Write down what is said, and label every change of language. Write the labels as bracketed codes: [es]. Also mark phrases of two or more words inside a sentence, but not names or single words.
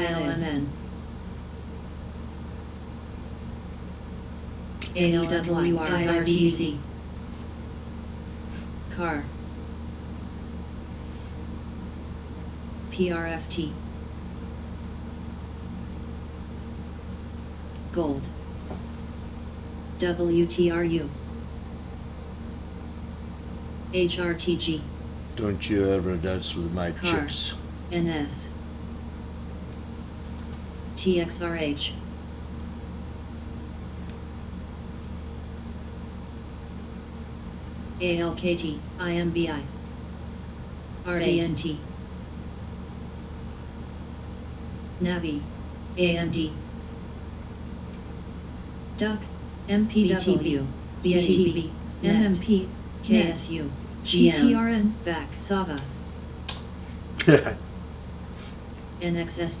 [en] ILMN, ALWRITC, CAR, PRFT, Gold, WTRU, HRTG, Don't you ever dance with my Car. chicks. NS, TXRH, ALKT, IMBI, RDNT, Navi, AMD, Duck, MPW, BTV, MMP, KSU, GTRN, VAC, SAVA, NXST,